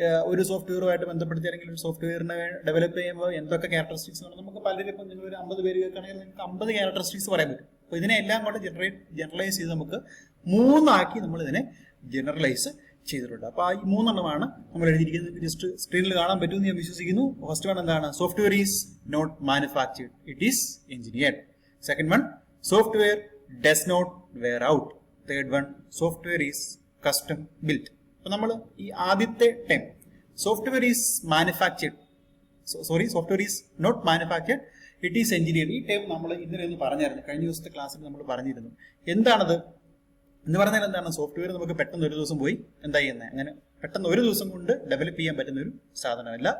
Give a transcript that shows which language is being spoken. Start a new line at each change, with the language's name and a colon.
Malayalam: ഒരു സോഫ്റ്റ്വെയറുമായിട്ട് ബന്ധപ്പെടുത്തി അല്ലെങ്കിൽ ഒരു സോഫ്റ്റ്വെയറിനെ ഡെവലപ്പ് ചെയ്യുമ്പോൾ എന്തൊക്കെ ക്യാരക്ടറിസ്റ്റിക്സ് ആണ് നമുക്ക് പലരും, ഇപ്പം നിങ്ങൾ ഒരു 50 പേര് കേൾക്കുകയാണെങ്കിൽ നിങ്ങൾക്ക് 50 ക്യാരക്ടറിസ്റ്റിക്സ് പറയാൻ പറ്റും. അപ്പൊ ഇതിനെല്ലാം കൂടെ ജനറലൈസ് ചെയ്ത് നമുക്ക് 3 ആക്കി നമ്മൾ ഇതിനെ ജനറലൈസ് ചെയ്തിട്ടുണ്ട്. അപ്പോൾ ഈ 3 എണ്ണമാണ് നമ്മൾ എഴുതിയിരിക്കുന്നത്. ജസ്റ്റ് സ്ക്രീനിൽ കാണാൻ പറ്റുമെന്ന് ഞാൻ വിശ്വസിക്കുന്നു.
English: first one
Malayalam: എന്താണ്?
English: Software is not manufactured, it is engineered. Second one, Software does not wear out. Third one, software is custom built.
Malayalam: അപ്പോൾ നമ്മൾ ഈ ആദ്യത്തെ time
English: Software is manufactured, software is not manufactured, it is engineered.
Malayalam: ഈ time നമ്മൾ ഇന്നലെ ഒന്ന് പറഞ്ഞായിരുന്നു, കഴിഞ്ഞ ദിവസത്തെ ക്ലാസ്സിൽ നമ്മൾ പറഞ്ഞിരുന്നു. എന്താണത് എന്ന് പറഞ്ഞാൽ എന്താണ്? സോഫ്റ്റ്വെയർ നമുക്ക് പെട്ടെന്ന് ഒരു ദിവസം പോയി എന്താ ചെയ്യുന്നത്, അങ്ങനെ പെട്ടെന്ന് ഒരു ദിവസം കൊണ്ട് ഡെവലപ്പ് ചെയ്യാൻ പറ്റുന്ന ഒരു സാധനമല്ല.